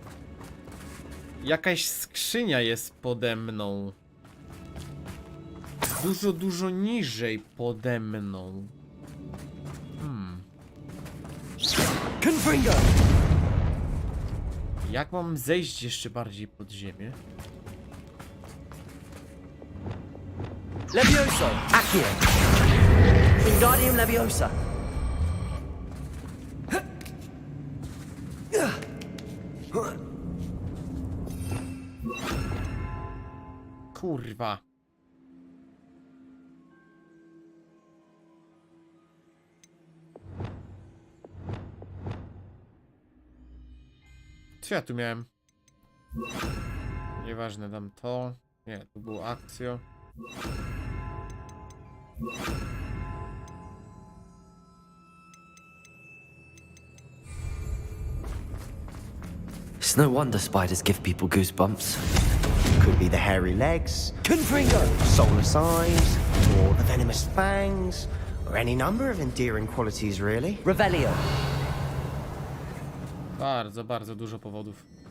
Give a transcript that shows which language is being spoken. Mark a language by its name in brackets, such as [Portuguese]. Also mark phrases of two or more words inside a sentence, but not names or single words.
[Polish] Jakaś skrzynia jest pode mną. dużo niżej pode mną. Jak mam zejść jeszcze bardziej pod ziemię? Levioso, accio. Wingardium Leviosa. Kurwa. Co ja tu miałem? Nieważne, dam to. Nie, tu było akcja. [English] It's no wonder spiders give people goosebumps. Could be the hairy legs, Confringo, soulless eyes, or the venomous fangs, or any number of endearing qualities, really. Revelio. [Polish] Bardzo dużo powodów.